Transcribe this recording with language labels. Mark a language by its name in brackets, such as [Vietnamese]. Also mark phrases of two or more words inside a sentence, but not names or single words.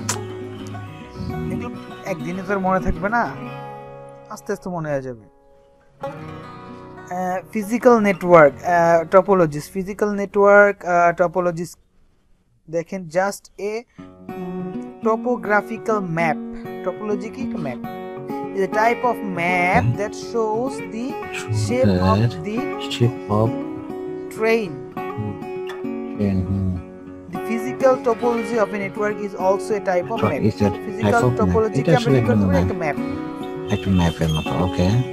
[Bangla] একদিনে তো মনে থাকবে না, আস্তে আস্তে মনে হয়ে যাবে। [English] physical network topologies, physical network topologies দেখেন, just a topographical map, topology ki map is a type of map that shows the shape of train. The physical topology of a network is also a type of map. Physical topology [Bangla] কি আমরা কি করতে পারি, এক map, এক map এর মতো, [English] okay.